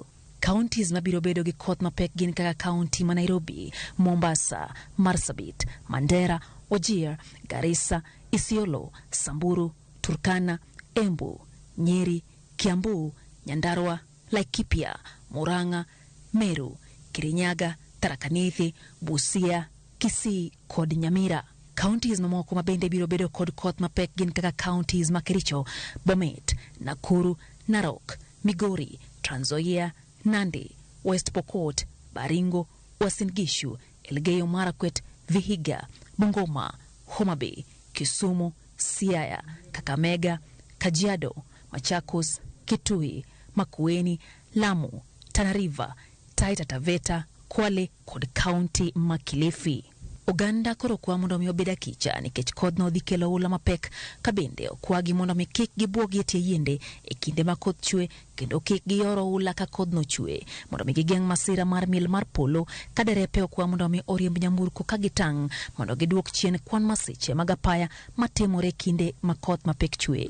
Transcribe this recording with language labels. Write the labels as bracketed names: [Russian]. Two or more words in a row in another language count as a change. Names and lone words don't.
[Luo (Kenya and Tanzania)] Counties mabiro bedo gi koth mapek gin kaka kaunti ma Nairobi, Mombasa, Marsabit, Mandera, Wajir, Garissa, Isiolo, Samburu, Turkana, Embu, Nyeri, Kiambu, Nyandarua, Laikipia, Murang'a, Meru, Kirinyaga, Tharaka Nithi, Busia, Kisii kod Nyamira. Counties mamoko mabende biro bedo kod koth mapek gin kaka counties ma Kericho, Bomet, Nakuru, Narok, Migori, Trans Nzoia, Nandi, West Pokot, Baringo, Uasin Gishu, Elgeyo Marakwet, Vihiga, Bungoma, Homa Bay, Kisumu, Siaya, Kakamega, Kajiado, Machakos, Kitui, Makueni, Lamu, Tana River, Taita Taveta, Kwale kod kaunti ma Kilifi. Oganda koro kwa mondo mi obeda kicha nikech kodno dhi kelo oula mapek ka bende okwagi mondo mi kik gibuogi tie yiende e kinde ma koth chwe kendo kik giyoro oula ka kodno chwe mondo mi gigeng' masira mar mil mar polo ka derepe okwa mondo mi oriemb nyamburko ka gitang' mondo giduok chien kwan masiche mag apaya matimore kinde ma koth mapek chwe.